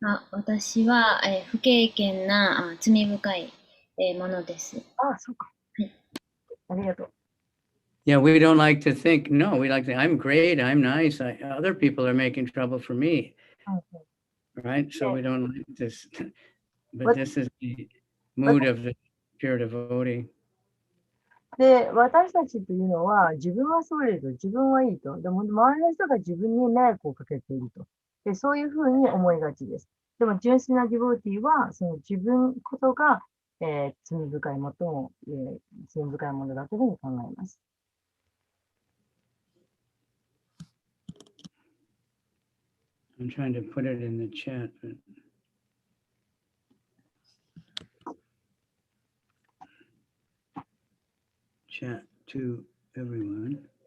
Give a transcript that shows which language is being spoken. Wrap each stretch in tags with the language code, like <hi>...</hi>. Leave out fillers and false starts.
<ja>私は、不経験な罪深い、ものです。そうか。ありがとう。</ja> <en>Yeah, we don't like to think, no, we like to think, I'm great, I'm nice, other people are making trouble for me, right? So we don't like this, but this is the mood of the pure devotee.</en> <ja>で、私たちというのは、自分は優れると、自分はいいと。でも、周りの人が自分に迷惑をかけていると。で、そういうふうに思いがちです。でも、純粋なディボーティーは、その自分こそが、罪深い最も、罪深いものだというふうに考えます。</ja> <en>I'm trying to put it in the chat, but chat to everyone.</en>